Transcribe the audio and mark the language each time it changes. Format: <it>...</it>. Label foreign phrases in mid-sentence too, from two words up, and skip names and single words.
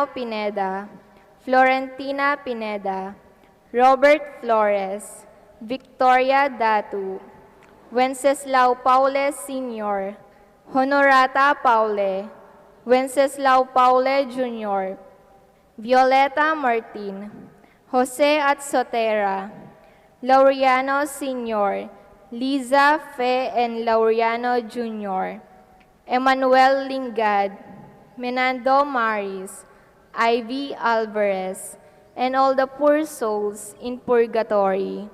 <en>Pineda, Florentina Pineda, Robert Flores, Victoria Datu, Wenceslao Paule Sr., Honorata Paule, Wenceslao Paule Jr., Violeta Martin, Jose Atsotera, Laureano Sr., Liza Fe and Laureano Jr., Emmanuel Lingad, Menando Maris, Ivy Alvarez, and all the poor souls in purgatory.</en>